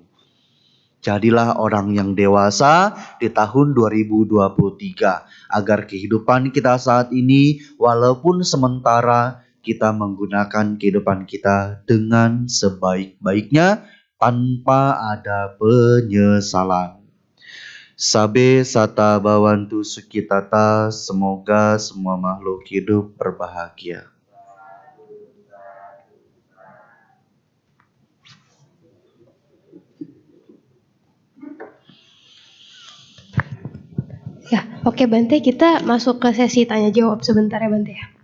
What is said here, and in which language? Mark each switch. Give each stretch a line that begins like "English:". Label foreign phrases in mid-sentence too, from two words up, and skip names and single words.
Indonesian: Jadilah orang yang dewasa di tahun 2023 agar kehidupan kita saat ini walaupun sementara kita menggunakan kehidupan kita dengan sebaik-baiknya tanpa ada penyesalan.
Pali: Sabe sata bawantu sukitata,
Indonesian: semoga semua makhluk hidup berbahagia. Ya, oke Bante, kita masuk ke sesi tanya jawab sebentar ya Bante ya.